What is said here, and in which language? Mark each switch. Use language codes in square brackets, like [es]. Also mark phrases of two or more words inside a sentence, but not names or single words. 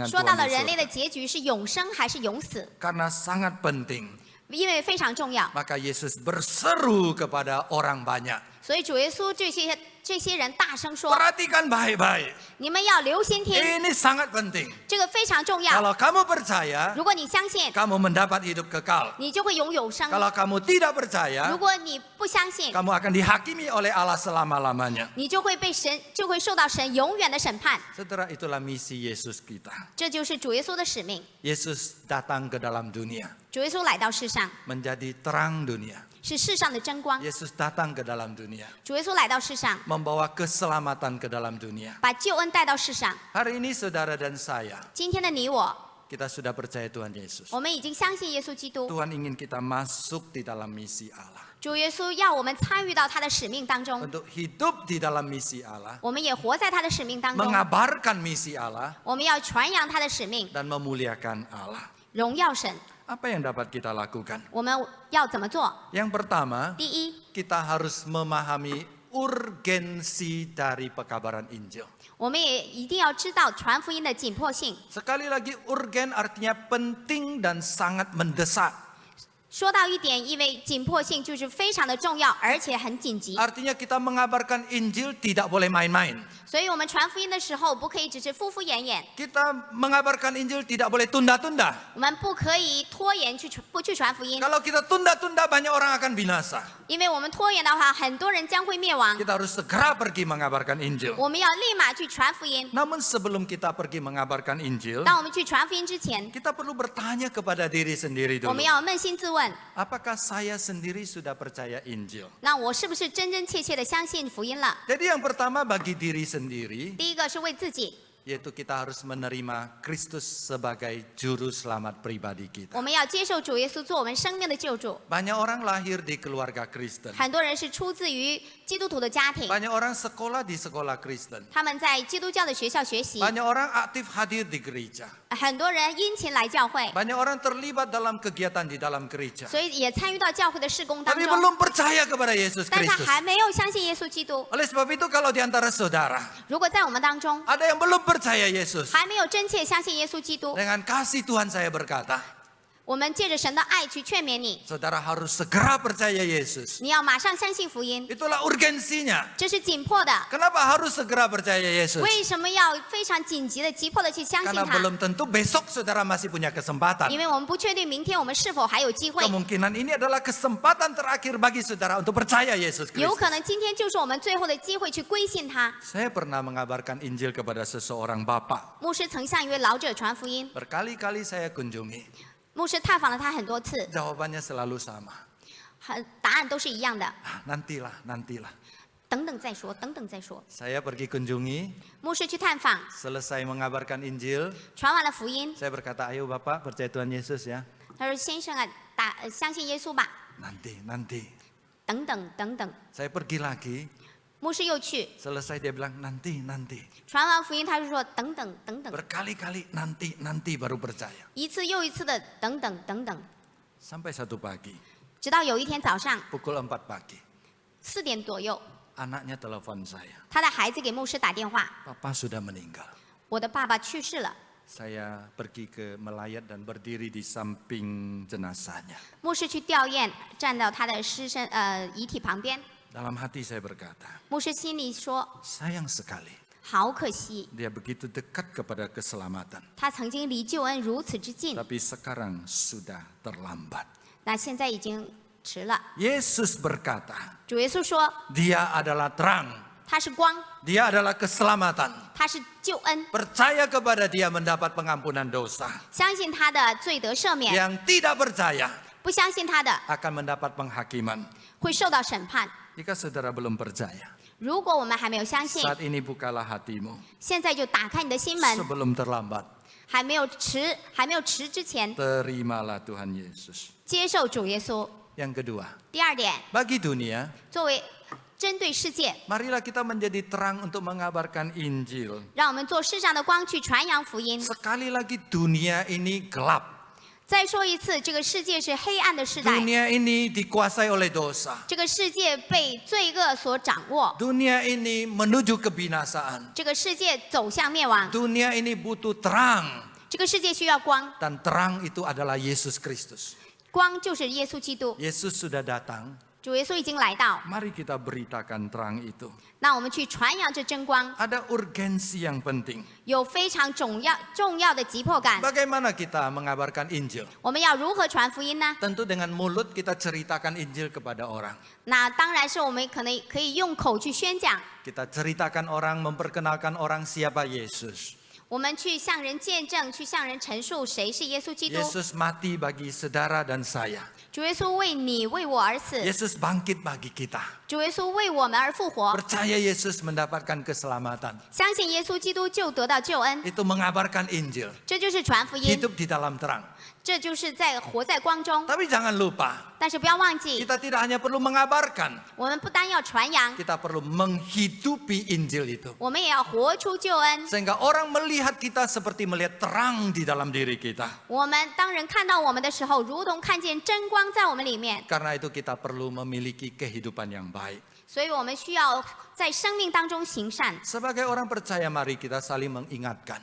[zh] 说 Tuhan 到了 di 人类 surga. 的结局是永生还是永死， [id] Karena sangat penting, [zh] 因为非常重要。 [id] maka Yesus berseru kepada orang banyak. [zh] 所以主耶稣这些人大声说 [id] Perhatikan baik-baik. [zh] 你们要留心听， [id] Ini sangat penting. [zh] 这个非常重要。 [id] Kalau kamu percaya, [zh] 如果你相信， [id] kamu mendapat hidup kekal. [zh] 你就会有永生； [id] Kalau kamu tidak percaya, [zh] 如果你不相信， [id] kamu akan dihakimi oleh Allah selama-lamanya. [zh] 你就会受到神永远的审判。 [id] Saudara, itulah misi Yesus kita. [zh] 这就是主耶稣的使命。 [id] Yesus datang ke dalam dunia, [zh] 主耶稣来到世上， [id] menjadi terang dunia. [zh] 是世上的真光。 [id] Yesus datang ke dalam dunia, [zh] 主耶稣来到世上， [id] membawa keselamatan ke dalam dunia. [zh] 把救恩带到世上。 [id] Hari ini saudara dan saya, [zh] 今天的你我， [id] kita sudah percaya Tuhan Yesus. [zh] 我们已经相信耶稣基督。 [id] Tuhan ingin kita masuk di dalam misi Allah. [zh] 主耶稣要我们参与到他的使命当中， [id] Untuk hidup di dalam misi Allah, [zh] 我们也活在他的使命当中。 [id] mengabarkan misi Allah, [zh] 我们要传扬他的使命， [id] dan memuliakan Allah. [zh] 荣耀神。 [id] Apa yang dapat kita lakukan? [zh] 我们要怎么做？ [id] Yang pertama, [zh] 第一， [id] kita harus memahami urgensi dari pekabaran Injil. [zh] 我们也一定要知道传福音的紧迫性。 [id] Sekali lagi, urgen artinya penting dan sangat mendesak. [zh] 说到一点，因为紧迫性就是非常的重要，而且很紧急。 [id] Artinya kita mengabarkan Injil tidak boleh main-main. [zh] 所以我们传福音的时候，不可以只是敷敷衍衍， [id] Kita mengabarkan Injil tidak boleh tunda-tunda. [zh] 我们不可以拖延不去传福音， [id] Kalau kita tunda-tunda, banyak orang akan binasa. [zh] 因为我们拖延的话，很多人将会灭亡。 [id] Kita harus segera pergi mengabarkan Injil. [zh] 我们要立马去传福音。 [id] Namun sebelum kita pergi mengabarkan Injil, [zh] 当我们去传福音之前， [id] kita perlu bertanya kepada diri sendiri [zh] 我们 dulu. 要扪心自问： [id] Apakah saya sendiri sudah percaya Injil? [zh] 那我是不是真真切切的相信福音了？ [id] Jadi yang pertama bagi diri sendiri, [zh] 第一个是为自己， [id] yaitu kita harus menerima Kristus sebagai juru selamat pribadi [zh] 我 kita. 们要接受主耶稣做我们生命的救主。 [id] Banyak orang lahir di keluarga Kristen. [zh] 很多人是出自于基督徒的家庭， [id] Banyak orang sekolah di sekolah Kristen. [zh] 他们在基督教的学校学习， [id] Banyak orang aktif hadir di gereja. [zh] 很多人殷勤来教会， [id] Banyak orang terlibat dalam kegiatan di dalam gereja. [zh] 所以也参与到教会的事工当 Tapi 中， [id] belum percaya kepada Yesus [zh] 但他 Kristus. 还没有相信耶稣基督。 [id] Oleh sebab itu kalau di antara saudara [zh] 如果在我们当中 [id] ada yang belum percaya Yesus, [zh] 还没有真切相信耶稣基督， [id] dengan kasih Tuhan saya berkata, [zh] 我们借着神的爱去劝勉你， [id] Saudara harus segera percaya Yesus. [zh] 你要马上相信福音， [id] Itulah urgensinya. [zh] 这是紧迫的。 [id] Kenapa harus segera percaya Yesus? [zh] 为什么要非常紧急的、急迫的去相信 Karena 他？ [id] belum tentu besok saudara masih punya kesempatan. [zh] 因为我们不确定明天我们是否还有机会， [id] Kemungkinan ini adalah kesempatan terakhir bagi saudara untuk percaya Yesus [zh] 有 Kristus. 可能今天就是我们最后的机会去归信他。 [id] Saya pernah mengabarkan Injil kepada seseorang bapak. [zh] 牧师曾向一位老者传福音， [id] Berkali-kali saya kunjungi. [zh] 牧师探访了他很多次， [id] Jawabannya selalu sama. [zh] 答案都是一样的， [id] Nantilah, nantilah. [zh] 等等再说，等等再说。 [id] Saya pergi kunjungi, [zh] 牧师去探访， [id] selesai mengabarkan Injil, [zh] 传完了福音， [id] saya berkata, ayo Bapak percaya Tuhan Yesus ya. [zh] 他说：“先生啊，相信耶稣吧。 [id] Nanti. ” [zh] 等等等等， [id] Saya pergi lagi, [zh] 牧师又去 [id] selesai dia bilang nanti. [zh] 传完福音，他就说：“等等等等， [id] Berkali-kali nanti baru percaya. [zh] 一次又一次的等等等等， [id] Sampai satu pagi, [zh] 直到有一天早上 [id] pukul 4 pagi, [zh] 4 点左右， [id] anaknya telepon saya. [zh] 他的孩子给牧师打电话 [id] Papa sudah meninggal.：“ [zh] 我的爸爸去世了。 [id] Saya pergi ke melayat dan berdiri di samping jenazahnya. ” [zh] 牧师去吊唁，站到他的遗体旁边。 [id] Dalam hati saya berkata, [zh] 牧师心里说 [id] sayang sekali. [zh] 好可惜， [id] Dia begitu dekat kepada keselamatan. [zh] 他曾经离救恩如此之近， [id] Tapi sekarang sudah terlambat. [zh] 那现在已经迟了。 [id] Yesus berkata, [zh] 主耶稣说 [id] Dia adalah terang. [zh] 他是光， [id] Dia adalah keselamatan. [zh] 他是救恩， [id] Percaya kepada dia mendapat pengampunan dosa. [zh] 相信他的罪得赦免， [id] Yang tidak percaya [zh] 不相信他的 [id] akan mendapat penghakiman. [zh] 会受到审判。 [id] Jika saudara belum percaya, [zh] 如果我们还没有相信， [id] saat ini bukalah hatimu [zh] 现在就打开你的心门， [id] sebelum terlambat. [zh] 还没有迟之前， [id] Terimalah Tuhan Yesus. [zh] 接受主耶稣。 [id] Yang kedua, [zh] 第二点， [id] bagi dunia, [zh] 作为针对世界， [id] marilah kita menjadi terang untuk mengabarkan Injil. [zh] 让我们做世上的光去传扬福音。 [id] Sekali lagi dunia ini gelap. [zh] 再说一次，这个世界是黑暗的时代， [id] Dunia ini dikuasai oleh dosa. [zh] 这个世界被罪恶所掌握， [id] Dunia ini menuju kebinasaan. [zh] 这个世界走向灭亡， [id] Dunia ini butuh terang. [zh] 这个世界需要光， [id] Dan terang itu adalah Yesus Kristus. [zh] 光就是耶稣基督。 [id] Yesus sudah datang. [zh] 主耶稣已经来到， [id] Mari kita beritakan terang itu. [zh] 那我们去传扬这真光， [id] Ada urgensi yang penting. [zh] 有非常重要的急迫感。 [id] Bagaimana kita mengabarkan Injil? [zh] 我们要如何传福音呢？ [id] Tentu dengan mulut kita ceritakan Injil kepada orang. [zh] 那当然是我们可以用口去宣讲， [id] Kita ceritakan orang, memperkenalkan orang siapa Yesus. [zh] 我们去向人见证，去向人陈述谁是耶稣基督。 [id] Yesus mati bagi saudara dan saya. [zh] 主耶稣为你为我而死， [id] Yesus bangkit bagi kita. [zh] 主耶稣为我们而复活。 [id] Percaya Yesus mendapatkan keselamatan. [zh] 相信耶稣基督就得到救恩， [id] Itu mengabarkan Injil. [zh] 这就是传福音， [id] Hidup di dalam terang. [zh] 这就是活在光中。 [id] Tapi jangan lupa, [zh] 但是不要忘记， [id] kita tidak hanya perlu mengabarkan, [zh] 我们不单要传扬， [id] kita perlu menghidupi Injil itu. [zh] 我们也要活出救恩。 [id] Sehingga orang melihat kita seperti melihat terang di dalam diri kita. [zh] 我们当人看到我们的时候，如同看见真光在我们里面。 [id] Karena itu kita perlu memiliki kehidupan yang baik. [zh] 所以我们需要在生命当中行善。 [id] Sebagai orang percaya, mari kita saling mengingatkan.